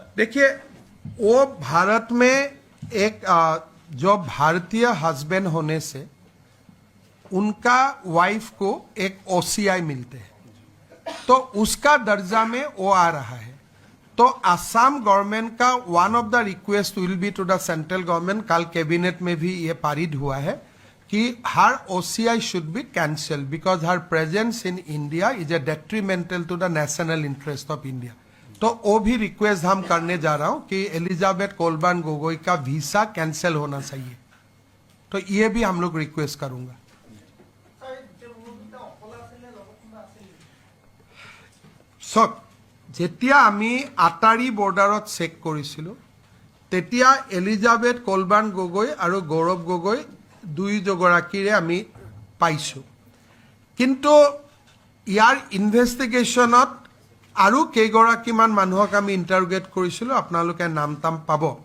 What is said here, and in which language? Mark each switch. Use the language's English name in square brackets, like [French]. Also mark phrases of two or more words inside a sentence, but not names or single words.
[Hindi] देखिए, वो भारत में एक जो भारतीय हस्बैंड होने से उनका वाइफ को एक ओसीआई मिलते हैं, तो उसका दर्जा में वो आ रहा है। [English] तो Assam government का one of the request will be to the central government, [Hindi] कल कैबिनेट में भी ये पारित हुआ है कि [English] her OCI should be cancel because her presence in India is a detrimental to the national interest of India. [Hindi] तो वो भी रिक्वेस्ट हम करने जा रहा हूं कि एलिजाबेथ कोलबर्न गोगोई का [English] visa cancel [Hindi] होना चाहिए। तो ये भी हम लोग रिक्वेस्ट करूंगा। [Assamese] सक যেতিয়া আমি আটাৰী বৰ্ডাৰত চেক কৰিছিলোঁ তেতিয়া এলিজাবেথ কোলবাৰ্ণ গগৈ আৰু গৌৰৱ গগৈ দুয়োগৰাকীৰে আমি পাইছোঁ। কিন্তু ইয়াৰ ইনভেষ্টিগেশ্যনত আৰু কেইগৰাকীমান মানুহক আমি ইণ্টাৰোগেট কৰিছিলোঁ, আপোনালোকে নাম তাম পাব।